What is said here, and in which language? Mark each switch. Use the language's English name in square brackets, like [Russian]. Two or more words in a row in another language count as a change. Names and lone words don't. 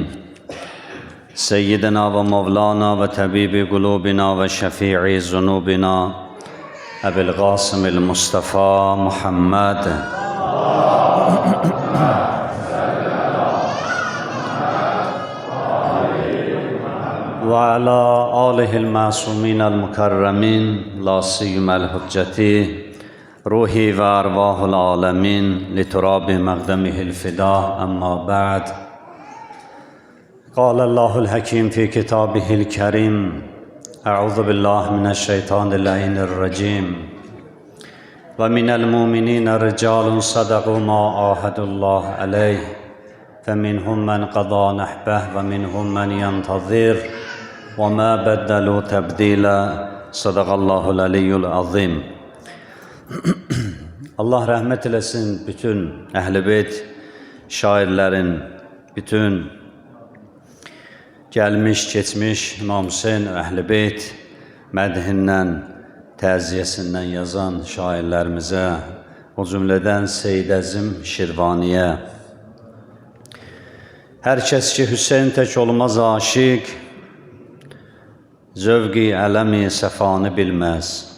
[Arabic] سيدنا ومولانا وطبيب قلوبنا وشفيع ذنوبنا أبي القاسم المصطفى محمد وعلى آله المعصومين المكرمين لا سيما الحجة روحي وأرواح العالمين لتراب مقدمه الفداء أما بعد. قال الله الحكيم في كتابه الكريم أعوذ بالله من الشيطان اللعين الرجيم ومن المؤمنين رجال صدقوا ما عاهدوا الله عليه فمنهم من قضى نحبه ومنهم من ينتظر وما بدلوا تبديلا صدق الله العلي العظيم. [Azerbaijani] Allah rahmet eylesin bütün Ehl-i Beyt şairlerin, bütün gelmiş, geçmiş İmam Hüseyin Ehl-i Beyt mədhindən, təziyəsindən yazan şairlərimizə, o cümlədən Seyyid Əzim Şirvaniyə. Hər kəs ki Hüseyin tək olmaz aşiq, zövqi ələmi səfanı bilməz.